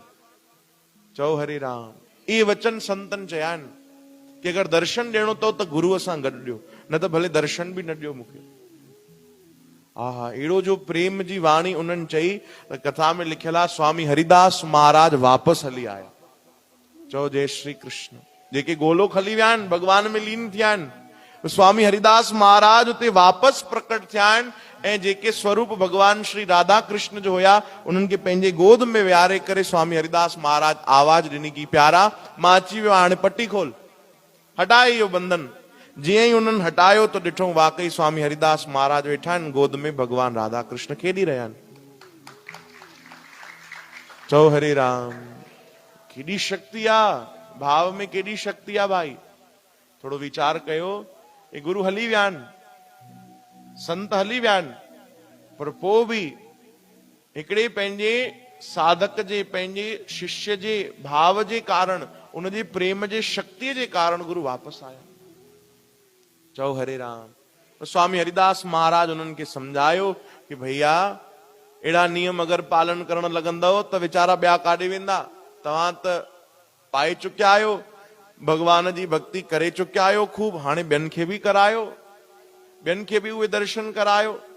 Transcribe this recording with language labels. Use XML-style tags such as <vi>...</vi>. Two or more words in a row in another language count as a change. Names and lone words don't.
<sd>चओ हरे राम। इहे वचन संतन चया आहिनि कि अगरि दर्शन ॾियणो अथव त गुरुअ सां गॾु ॾियो, न त भले दर्शन बि न ॾियो मूंखे। हा हा, अहिड़ो जो प्रेम जी वाणी उन्हनि चई त कथा में लिखियल आहे स्वामी हरिदास महाराज वापसि हली आया। चओ जय श्री कृष्ण। जेके गोलोक हली विया आहिनि, भगवान में लीन थिया आहिनि, स्वामी हरिदास महाराज उते वापसि प्रकट थिया आहिनि ऐं जेके स्वरूप भगवान श्री राधा कृष्ण जो हुया उन्हनि खे पंहिंजे गोद में विहारे करे स्वामी हरिदास महाराज आवाज ॾिनी कि प्यारा मां अची वियो, हाणे पटी खोल, हटाए इहो बंधन। जीअं ई उन्हनि हटायो त ॾिठो वाकई स्वामी हरिदास महाराज वेठा आहिनि गोद में, भगवान राधा कृष्ण खेॾी रहिया आहिनि। चओ हरे राम। केॾी शक्ति आहे भाव में, केॾी शक्ति आहे भाई। थोरो वीचार कयो। ये गुरु हली विया आहिनि, संत हली विया आहिनि, पर पोइ बि हिकिड़े पंहिंजे साधक जे, पंहिंजे शिष्य जे भाव जे कारण, उनजे प्रेम जे शक्तिअ जे कारण गुरु वापसि आया। चओ हरे राम। स्वामी हरिदास महाराज उन्हनि खे सम्झायो कि भैया अहिड़ा नियम अगरि पालन करण लॻंदव त वीचारा ॿिया काॾे वेंदा। तव्हां त पाए चुकिया आहियो, भगवान जी भक्ति करे चुकिया आहियो खूब, हाणे ॿियनि खे बि करायो, ॿियनि खे बि उहे दर्शन करायो।</sd>